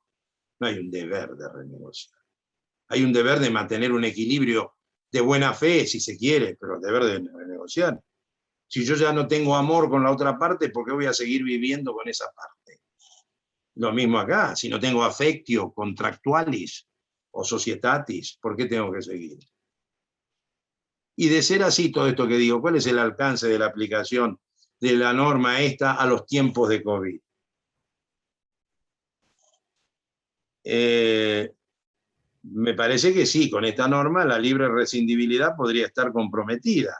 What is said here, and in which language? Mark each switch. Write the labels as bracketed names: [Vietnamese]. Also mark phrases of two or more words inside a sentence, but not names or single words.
[Spanish] No hay un deber de renegociar. Hay un deber de mantener un equilibrio de buena fe, si se quiere, pero el deber de renegociar. Si yo ya no tengo amor con la otra parte, ¿por qué voy a seguir viviendo con esa parte? Lo mismo acá, si no tengo [Latin] affectio contractualis [Spanish] o societatis, ¿por qué tengo que seguir? Y de ser así todo esto que digo, ¿cuál es el alcance de la aplicación de la norma esta a los tiempos de COVID? Me parece que sí, con esta norma la libre rescindibilidad podría estar comprometida.